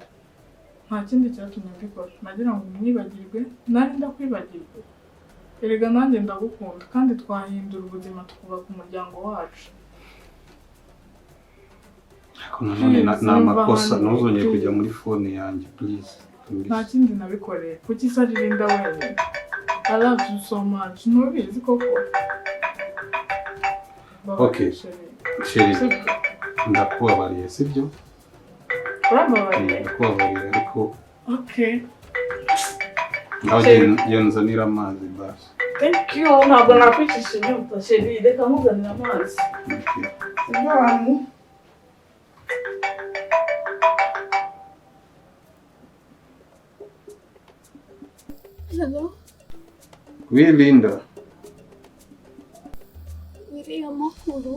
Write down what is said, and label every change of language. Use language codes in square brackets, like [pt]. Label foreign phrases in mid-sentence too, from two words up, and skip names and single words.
[rw] Nta kindi cyatumye mbikora. Nagira ngo umwibagirwe nari ndakwibagirwe. Rega nanjye ndagukunda kandi twahindura ubuzima tukubaka umuryango wacu. None n'amakosa ntuzongere kujya muri phone yanjye please. Nta kindi nabikoreye. Kuki se Linda wenyine? [en] I love you so much. [rw] Ntubizi koko. [en] Okay. Sheri. [rw] Ndakubabariye sibyo? Urambabariye. Ndakubabariye ariko. [en] Okay. [rw] Ngaho yonzanira amazi basi. [en] Thank you. [rw] Ntabwo nakwicisha inyota Sheri. Reka nkuzanira amazi. [en] Okay. [rw] Ndabona. [en] Hello? [fr] Oui Linda. [rw] Iriya makuru?